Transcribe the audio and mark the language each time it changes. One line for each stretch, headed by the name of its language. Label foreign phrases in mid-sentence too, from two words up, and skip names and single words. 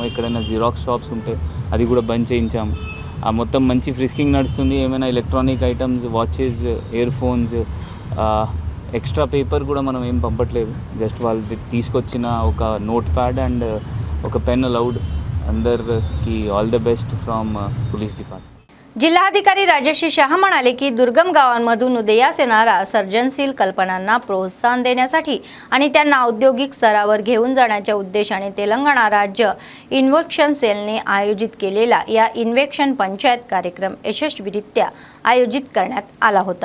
Telugu: ఎక్కడైనా
English: xerox shops
Telugu: ఉంటే అది కూడా బంద్ చేయించాము. ఆ మొత్తం మంచి ఫ్రిస్కింగ్ నడుస్తుంది. ఏమైనా
English: electronic items,
Telugu: వాచెస్,
English: ear phones, extra paper
Telugu: కూడా మనం ఏం పంపట్లేదు. జస్ట్ వాళ్ళు తీసుకొచ్చిన ఒక
English: note pad and
Telugu: ఒక
English: pen allowed. అందరికి all the best from police department.
Marathi: जिल्हाधिकारी राजश्री शाह म्हणाले की दुर्गम गावांमधून उदयास येणाऱ्या सर्जनशील कल्पनांना प्रोत्साहन देण्यासाठी आणि त्यांना औद्योगिक स्तरावर घेऊन जाण्याच्या उद्देशाने तेलंगणा राज्य
English: invention cellne
Marathi: आयोजित केलेला या इन्व्हेक्शन पंचायत कार्यक्रम यशस्वीरित्या आयोजित करण्यात आला होता.